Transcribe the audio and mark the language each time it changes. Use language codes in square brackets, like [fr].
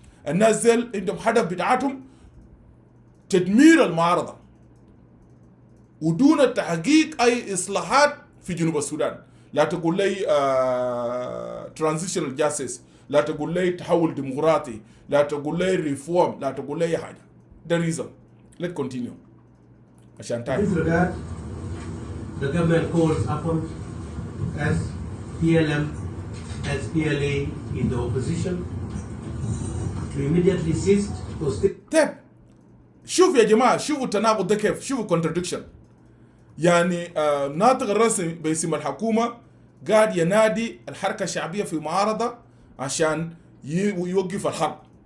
[ar] الناس ديل عندهم هدف بتاعتهم تدمير المعارضة ودون تحقيق أي إصلاحات في جنوب السودان. لا تقول لي [en] transitional justice، [ar] لا تقول لي تحول ديمقراطي، لا تقول لي ريفورم، لا تقول لي حاجة. [en] ده reason. Let's continue. [ar] عشان تعرف. [en] The government calls upon SPLM, SPLA in the opposition to immediately cease hostility. [ar] طيب شوف يا جماعة، شوفوا التناقض ده كيف، شوفوا contradiction. يعني ناطق الرسمي باسم الحكومة قاعد ينادي الحركة الشعبية في معارضة عشان يوقف الحرب.